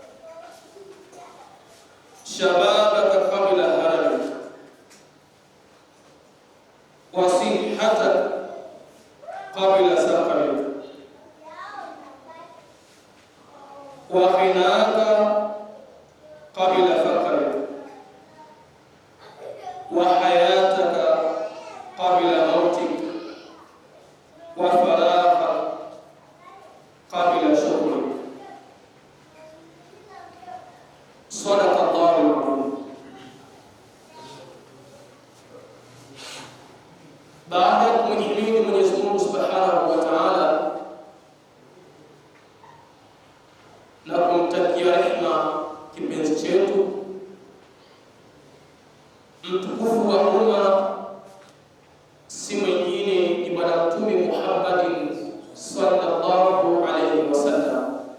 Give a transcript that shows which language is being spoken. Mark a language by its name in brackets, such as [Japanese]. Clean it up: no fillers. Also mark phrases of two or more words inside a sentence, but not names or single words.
[Arabic] شبابك قبل هرمك، وصحتك قبل سقمك، وغناك قبل فقرك، وحياتك قبل موتك، وفراغك قبل شغلك. صدق الله العظيم. [Swahili] Baada ya kumhimidi Mwenyezi Mungu [Arabic] سبحانه وتعالى [Swahili] na kumtakia rehema kipenzi chetu mtukufu wa umma, si mwingine ni Bwana Mtume Muhammadin [Arabic] صلى الله عليه وسلم.